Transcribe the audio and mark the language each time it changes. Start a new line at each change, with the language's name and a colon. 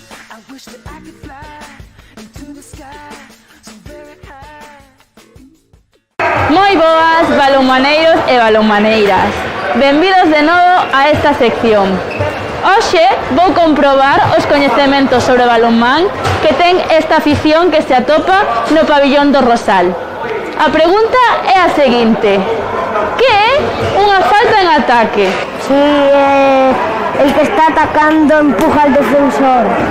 English: I wish that I could fly into the sky so very high.
Galician: Moi boas, balonmaneiros e balonmaneiras. Benvidos de novo a esta sección. Hoxe vou comprobar os coñecementos sobre balonmán que ten esta afición que se atopa no pabillón do Rosal. A pregunta é a seguinte: que é unha falta en ataque?
Spanish: Sí, el que está atacando empuja al defensor.